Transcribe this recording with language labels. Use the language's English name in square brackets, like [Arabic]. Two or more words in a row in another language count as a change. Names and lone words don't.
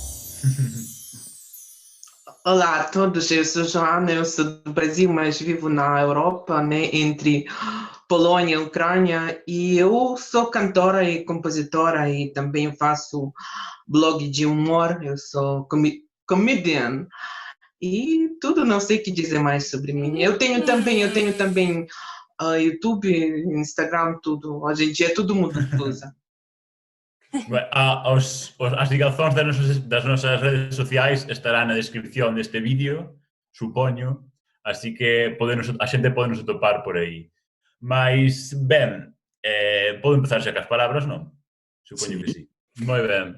[Portuguese] Olá a todos, eu sou Joana, eu sou do Brasil, mas vivo na Europa, né, entre Polônia e Ucrânia, e eu sou cantora e compositora e também faço blog de humor, eu sou comedian e tudo, não sei o que dizer mais sobre mim. Eu tenho também YouTube, Instagram, tudo, hoje em dia é todo mundo usa. [Galician] As ligazóns das nosas redes sociais estarán na descripción deste vídeo, supoño, así que a xente pode nos atopar por aí. Mas, ben, podo empezar xa cas palabras, non? Supoño que sí. Moi ben.